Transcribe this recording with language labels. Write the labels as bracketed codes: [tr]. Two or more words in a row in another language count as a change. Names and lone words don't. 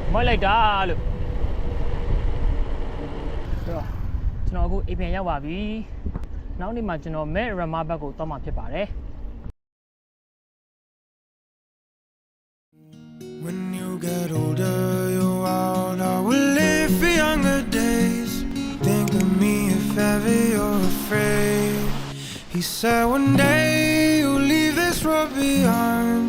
[my] လိုက်တာလို့ဆိုတော့ကျွန်တော်အခုအိမ်ပြန်ရောက်ပါပြီနောက်နေ့မှာကျွန်တော်မဲရမာဘတ်ကိုတောင်းမှဖြစ်ပါတယ် [en] When you get older, you're out. I will live for younger days. Think of me if ever you're afraid. He said one day you'll leave this world behind.